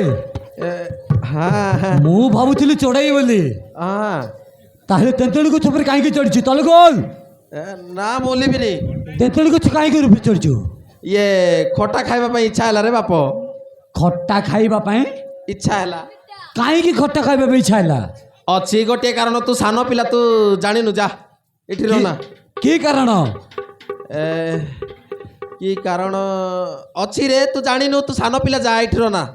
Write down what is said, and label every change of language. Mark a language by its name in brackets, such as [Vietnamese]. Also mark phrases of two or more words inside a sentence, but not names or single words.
[Odia] হ্যাঁ ମୁଁ ଭାବୁଥିଲି ଚଢ଼େଇ ବୋଲି হ্যাঁ ତାହେଲେ ତେନ୍ତୁଳି ଗଛ ଉପରେ କାହିଁକି ଚଢ଼ିଛୁ ତଳେ ଗୋଲ ନା ବଳିବିନି ତେନ୍ତୁଳି ଗଛ କାହିଁକି ଉପରେ ଚଢ଼ିଛୁ ଇଏ ଖଟା ଖାଇବା ପାଇଁ ଇଚ୍ଛା ହେଲା ରେ ବାପ ଖଟା ଖାଇବା ପାଇଁ ଇଚ୍ଛା ହେଲା କାହିଁକି ଖଟା ଖାଇବା ପାଇଁ ଇଚ୍ଛା ହେଲା ଅଛି ଗୋଟିଏ କାରଣ ତୁ ସାନ ପିଲା ତୁ ଜାଣିନୁ ଯା ଏଠି ରହ ନା କି କାରଣ ଏ, କି କାରଣ ଅଛି ରେ ତୁ ଜାଣିନୁ ତୁ ସାନ ପିଲା ଯା ଏଠି ରହ ନା